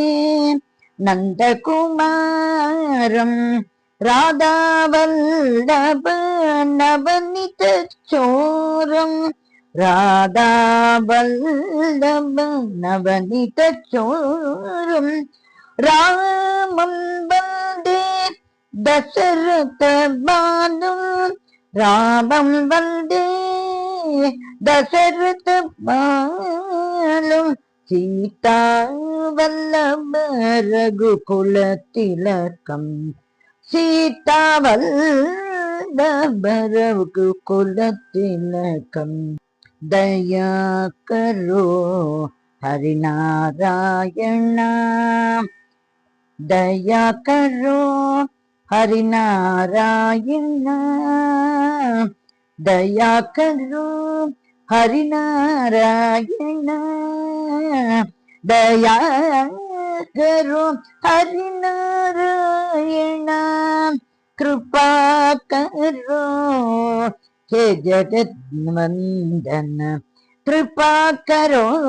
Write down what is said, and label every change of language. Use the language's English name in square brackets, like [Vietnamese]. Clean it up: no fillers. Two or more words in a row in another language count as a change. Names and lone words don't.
[Sanskrit] ನಂದಕುಮಾರಂ, ರಾಧಾವಲ್ಲಭ ನವನಿತ ಚೋರಂ, ರಾಧಾವಲ್ಲಭ ನವನಿತ ಚೋರಂ, ರಾಮಂ ವಂದೇ ದಶರಥ ಬಾಲಂ, ರಾಮಂ ವಂದೇ ದಶರಥ ಬಾಲಂ, सीता वल्लभ रघुकुल तिलकम्, सीता वल्लभ रघुकुल तिलकम्, [Hindi] दया करो हरिनारायण, दया करो हरिनारायण, दया करो हरिनारायण, दया करो हरिनारायण, कृपा करो हे जगद्वंदन, कृपा करो